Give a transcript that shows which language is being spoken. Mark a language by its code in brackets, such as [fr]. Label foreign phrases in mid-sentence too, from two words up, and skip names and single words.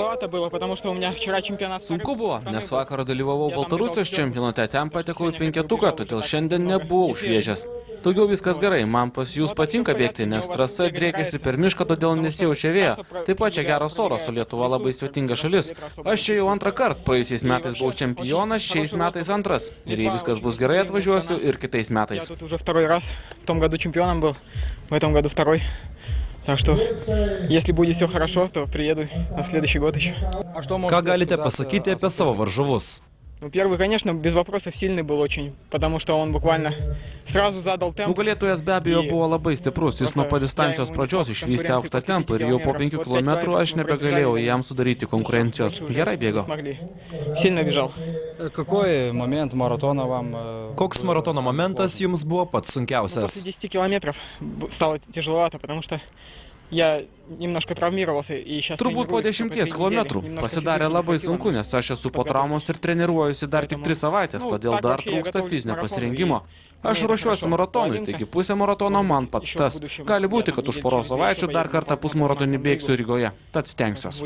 [lt] Sunku buvo, nes vakar dalyvavau Baltarusijos čempionate, ten patekau į 5-tuką, todėl šiandien nebuvau šviežias. Daugiau viskas gerai, man pas jūs patinka bėgti, nes trasa driekėsi per mišką, todėl nesijaučia vėjo. Taip pat čia geras oras, o Lietuva labai svetinga šalis. Aš čia jau antrą kartą, praėjusiais metais buvau čempionas, šiais metais antras. Ir jei viskas bus gerai, atvažiuosiu ir kitais metais. [ru] Так что, если будет все хорошо, то приеду на следующий год еще. [lt] Ką galite pasakyti apie savo varžovus? [ru] Ну, первый, конечно, без вопросов сильный был очень, потому что он буквально сразу задал темп. [lt] Nugalėtojas be abejo buvo labai stiprus, jis nuo pat distancijos pradžios išvystė aukštą tempą ir jau po 5 km aš nebegalėjau jam sudaryti konkurencijos. Gerai bėgo. [ru] Сильно бежал. [lt] Koks maratono momentas jums buvo pats sunkiausias? [ru] После 10 километров стало тяжеловато, потому что я немножко травмировался и сейчас [lt] Turbūt po 10 kilometrų pasidarė labai sunku, nes aš esu po traumos ir treniruojuosi dar tik 3 savaitės, todėl dar trūksta fizinio pasirengimo. Aš ruošiuosi maratonui, taigi pusė maratono man pats tas. Gali būti, kad už poros savaičių dar kartą pusmaratonį bėgsiu Rygoje, tad stengsiuosi.